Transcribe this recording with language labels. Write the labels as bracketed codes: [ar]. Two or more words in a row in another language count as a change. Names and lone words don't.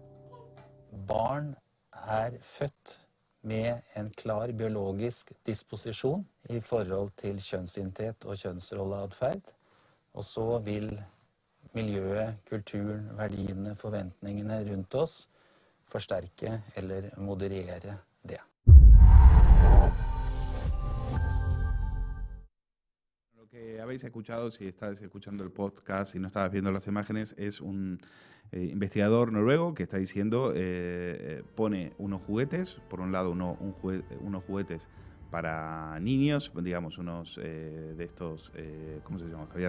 [no] Barn født med en klar biologisk disposisjon i forhold til kjønnsidentitet og kjønnsrolleatferd, og så vil miljøet, kulturen, verdiene, forventningene rundt oss forsterke eller moderere det. [es] Lo que habéis escuchado, si estáis escuchando el podcast y no estabas viendo las imágenes, es un investigador noruego que está diciendo, pone unos juguetes, por un lado unos juguetes para niños, digamos unos de estos, ¿cómo se llama, Javier?